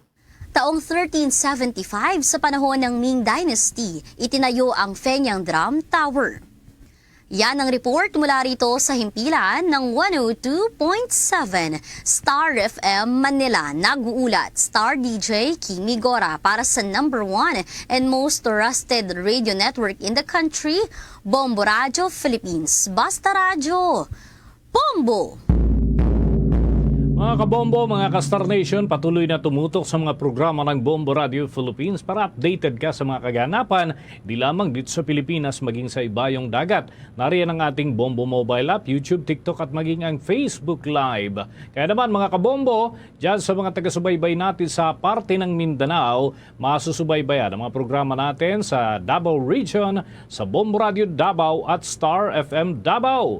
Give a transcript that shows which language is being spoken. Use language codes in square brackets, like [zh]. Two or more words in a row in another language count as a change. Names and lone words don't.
[tl] Taong 1375 sa panahon ng Ming Dynasty, itinayo ang Fenyang Drum Tower. Yan ang report mula rito sa himpilan ng 102.7 Star FM Manila. Nag-uulat Star DJ Kimi Gora para sa [en] number 1 and most trusted radio network in the country, [tl] Bombo Radio Philippines. Basta Radio, Bombo! Mga kabombo, mga ka-Star Nation, patuloy na tumutok sa mga programa ng Bombo Radio Philippines para updated ka sa mga kaganapan, di lamang dito sa Pilipinas maging sa ibayong dagat. Nariyan ang ating Bombo [en] mobile app, [tl] YouTube, TikTok at maging ang Facebook Live. Kaya naman mga kabombo, dyan sa mga taga-subaybay natin sa parte ng Mindanao, masusubaybayan ang mga programa natin sa Davao Region, sa Bombo Radio Davao at Star FM Davao.